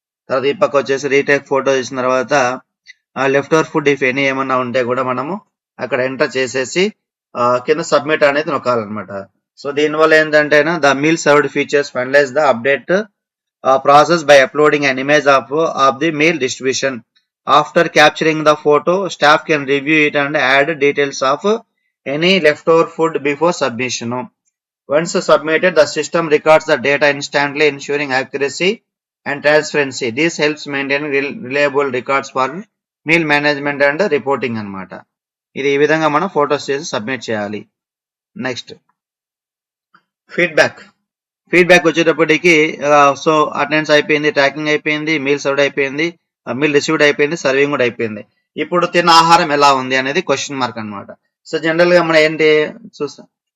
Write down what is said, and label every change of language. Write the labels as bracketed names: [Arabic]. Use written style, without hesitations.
[Telugu] తర్వాత ఈ పక్క వచ్చేసి రీటేక్ ఫోటో తీసిన తర్వాత left over food if any ఏమన్నా ఉంటే కూడా మనము అక్కడ ఎంటర్ చేసేసి కింద సబ్మిట్ అనేది నొక్కాలన్నమాట. సో దీనివల్ల ఏంటంటే [English] The meal served features finalize the update process by uploading an image of the meal distribution. After capturing the photo, staff can review it and add details of any leftover food before submission. Once submitted, the system records the data instantly, ensuring accuracy and transparency. This helps maintain reliable records for meal management and reporting అన్నమాట. [Telugu] ఇది ఈ విధంగా మనం photos చేసి submit చేయాలి. Next feedback వచ్చేటప్పటికి so attendance అయిపోయింది, tracking అయిపోయింది, మీల్ సర్వ్డ్ అయిపోయింది, మీల్ రిసీవ్డ్ అయిపోయింది, సర్వింగ్ కూడా అయిపోయింది. ఇప్పుడు తిన్న ఆహారం ఎలా ఉంది అనేది క్వశ్చన్ మార్క్ అన్నమాట. సో జనరల్ గా మనం ఏంటి చూస్తాం.